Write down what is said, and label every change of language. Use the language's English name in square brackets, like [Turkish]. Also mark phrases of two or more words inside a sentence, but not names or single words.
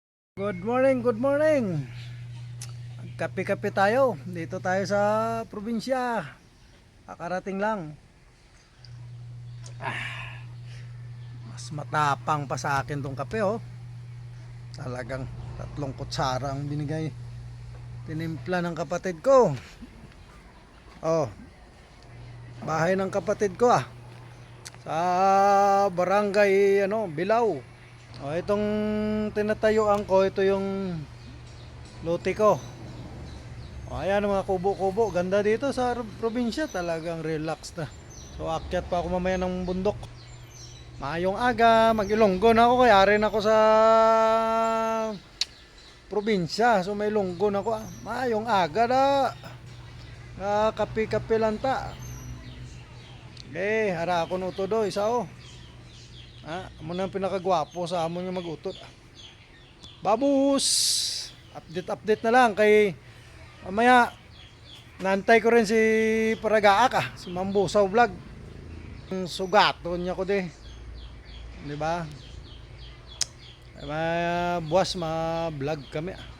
[English] Good morning, good morning. [Filipino] Kape-kape tayo. Dito tayo sa probinsya. Kakarating lang. Mas matapang pa sa akin tong kape oh. Talagang 3 kutsara ang binigay. Tinimpla ng kapatid ko. Oh. Bahay ng kapatid ko ah. Sa barangay Bilao. Oh, itong tinatayuan ko, ito yung lote ko. O, ayan mga kubo-kubo. Ganda dito sa probinsya. Talagang relax na. So akyat pa ako mamaya ng bundok. [Hiligaynon] Maayong aga. [Filipino] Mag-Ilonggo na ako. Kaya rin ako sa probinsya. So may Ilonggo na ako. [Hiligaynon] Maayong aga na. Kapi-kapi lang ta. Okay, hara ako nuto do. Isa o. Amo na ang pinakagwapo sa amon yung magutot. Babus! [Filipino] Update na lang kay mamaya nantay ko rin si Paragaak si Mambusaw Vlog. [Hiligaynon] Sugaton niya ko di. Di ba? Buwas ma-vlog kami.